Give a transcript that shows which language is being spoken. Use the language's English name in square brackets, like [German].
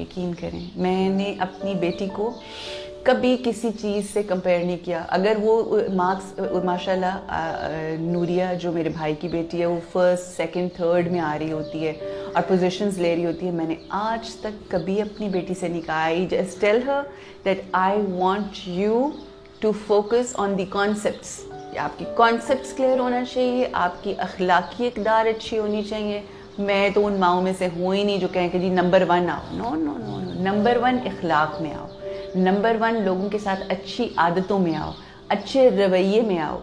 [Urdu] یقین کریں میں نے اپنی بیٹی کو کبھی کسی چیز سے کمپیئر نہیں کیا. اگر وہ مارکس ماشاء اللہ نوریہ جو میرے بھائی کی بیٹی ہے وہ 1st, 2nd, 3rd میں آ رہی ہوتی ہے اور پوزیشنز لے رہی ہوتی ہے, میں نے آج تک کبھی اپنی بیٹی سے نہیں کہا. [English] I just tell her that I want you to focus on the concepts. [Urdu] آپ کی کانسیپٹس کلیئر ہونا چاہیے, آپ کی اخلاقی اقدار اچھی ہونی چاہیے. میں تو ان ماؤں میں سے ہوں ہی نہیں جو کہیں کہ جی نمبر 1 آؤ. نو نو نو نو. نمبر 1 اخلاق میں آؤ. نمبر 1 لوگوں کے ساتھ اچھی عادتوں میں آؤ, اچھے رویے میں آؤ.